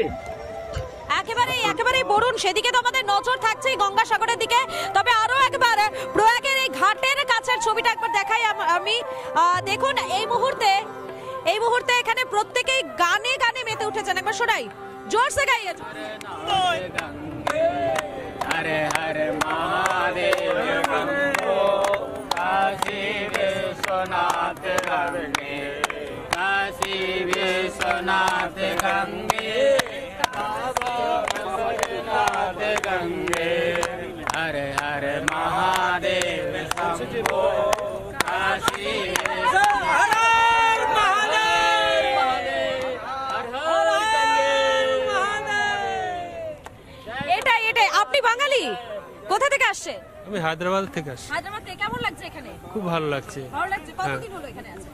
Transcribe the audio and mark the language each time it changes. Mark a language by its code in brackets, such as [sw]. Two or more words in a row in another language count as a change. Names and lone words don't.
[bn] একেবারেই বরুণ, সেদিকে তো আমাদের নজর থাকছে গঙ্গাসাগরের দিকে। তবে আরো একবার প্রয়াগের এই ঘাটের কাছের ছবিটা একবার দেখাই আমি। দেখুন এই মুহূর্তে এখানে প্রত্যেকেই গানে গানে মেতে উঠেছেন। একবার শোনাই, [hi] ज़ोर से गाइए। हरे हरे महादेव गंगो काशी विश्वनाथ गंगे, काशी विश्वनाथ गंगे, विश्वनाथ गंगे। हरे हरे महादेव शंभो काशी [bn] আপনি বাঙালি, কোথা থেকে আসছে? আমি হায়দ্রাবাদ থেকে আসছি। হায়দ্রাবাদ থেকে কেমন লাগছে এখানে? খুব ভালো লাগছে। ভালো লাগছে। কতদিন হলো এখানে আছেন?